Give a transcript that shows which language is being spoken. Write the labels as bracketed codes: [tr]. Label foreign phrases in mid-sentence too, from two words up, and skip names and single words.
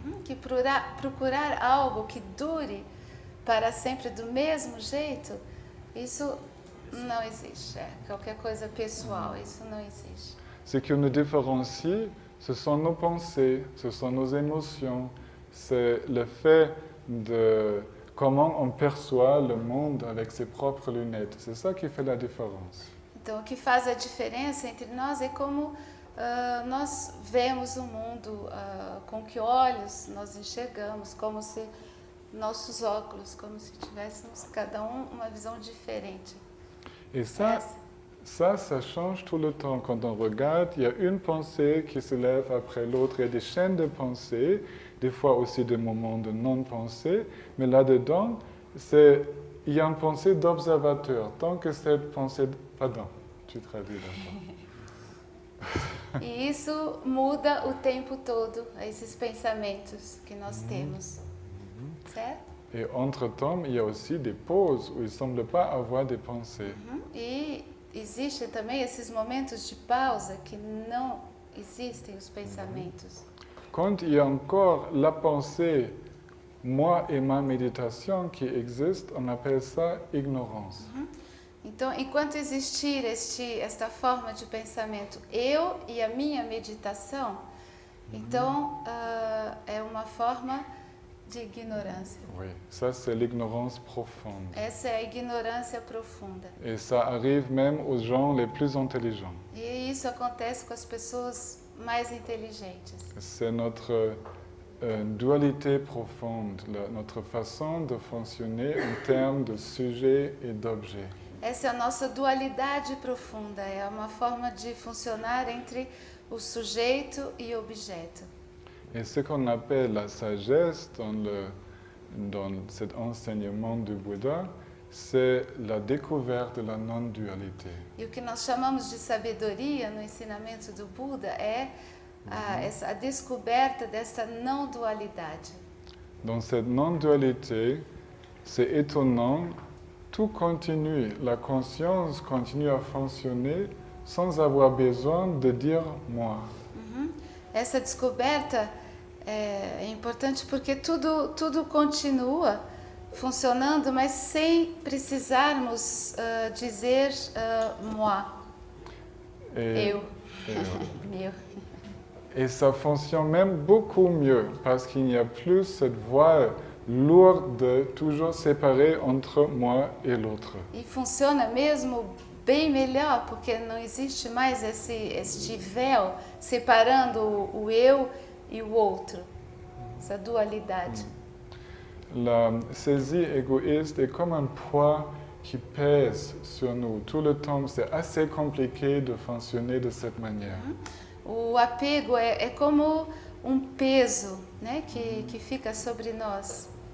[pt] Que procurar algo que dure para sempre do mesmo jeito, isso não existe. É qualquer coisa pessoal, isso não existe. [fr] Ce qui nous différencie, ce sont nos pensées, ce sont nos émotions, c'est le fait de comment on perçoit le monde avec ses propres lunettes. C'est ça qui fait la différence. [pt] Então, o que faz a diferença entre nós é como nós vemos o mundo, com que olhos nós enxergamos, como se nossos óculos, como se tivéssemos cada uma visão diferente. [fr] Et ça change tout le temps. Quand on regarde, il y a une pensée qui se lève après l'autre. Il y a des chaînes de pensées, des fois aussi des moments de non-pensée. Mais là-dedans, il y a une pensée d'observateur. Tant que cette pensée... Pardon, tu traduis d'abord. [pt] E isso muda o tempo todo, esses pensamentos que nós temos, certo? [fr] Et entre-temps, il y a aussi des pauses où il ne semble pas avoir des pensées. [pt] E existem também esses momentos de pausa que não existem os pensamentos. [fr] quand il y a encore la pensée, moi et ma méditation qui existe, on appelle ça ignorance. [pt] Então, enquanto existir esta forma de pensamento, eu e a minha meditação, então é uma forma de ignorância. [fr] Oui, ça c'est l'ignorance profonde. [pt] Essa é a ignorância profunda. [fr] Et ça arrive même aux gens les plus intelligents. [pt] E isso acontece com as pessoas mais inteligentes. [fr] C'est notre dualité profonde, notre façon de fonctionner en termes de sujet et d'objet. [pt] Essa é a nossa dualidade profunda, é uma forma de funcionar entre o sujeito e o objeto. [fr] Et ce qu'on appelle la sagesse dans cet enseignement du Bouddha, c'est la découverte de la non-dualité. [pt] E o que nós chamamos de sabedoria no ensinamento do Buda é a descoberta dessa não dualidade. [fr] Dans cette non-dualité, c'est étonnant, tout continue, la conscience continue à fonctionner sans avoir besoin de dire moi. [pt] Essa descoberta é importante porque tudo continua funcionando, mas sem precisarmos dizer moi, eu, meu. [fr] Et ça fonctionne même beaucoup mieux parce qu'il n'y a plus cette voix lourde de toujours séparer entre moi et l'autre. [pt] E funciona mesmo bem melhor porque não existe mais este véu separando o eu e o outro, essa dualidade. [fr] La saisie égoïste est comme un poids qui pèse sur nous tout le temps. C'est assez compliqué de fonctionner de cette manière. [pt] O apego é como um peso, né, que fica sobre nós.